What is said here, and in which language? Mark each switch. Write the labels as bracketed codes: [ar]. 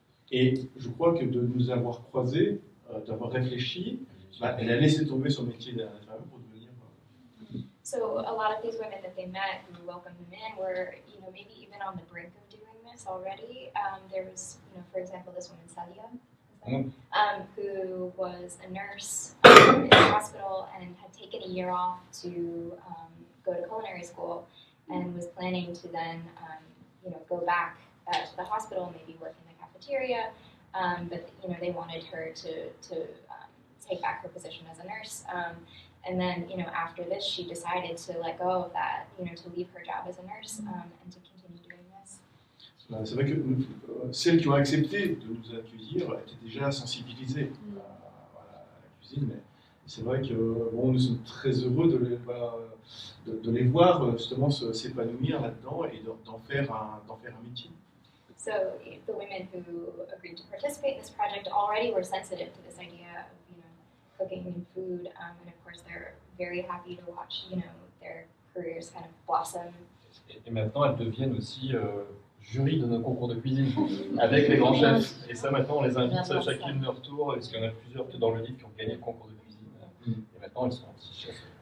[fr] Et je crois que de nous avoir croisés, d'avoir réfléchi, elle a laissé tomber son métier d'infirmière pour devenir... [en] So a lot of these women that they met who welcomed them in were, maybe even on the brink of doing this already. There was, for example, this woman, Salia, who was a nurse in the hospital and had taken a year off to go to culinary school and was planning to then, go back to the hospital and maybe work in the cafeteria. But, they wanted her to take back her position as a nurse. And then, after this, she decided to let go of that, to leave her job as a nurse and to continue doing this. [fr] C'est vrai que celles qui ont accepté de nous accueillir étaient déjà sensibilisées à la cuisine, mais c'est vrai que nous sommes très heureux de les voir justement s'épanouir là-dedans et d'en faire un métier. [en] So the women who agreed to participate in this project already were sensitive to this idea of, cooking and food, and of course they're very happy to watch, their careers kind of blossom. [fr] Et maintenant, elles deviennent aussi jury de nos concours de cuisine avec les grands chefs. Et ça, maintenant, on les invite chacune leur tour, parce qu'il y en a plusieurs dans le livre qui ont gagné le concours de cuisine. Et maintenant, elles sont petits chefs.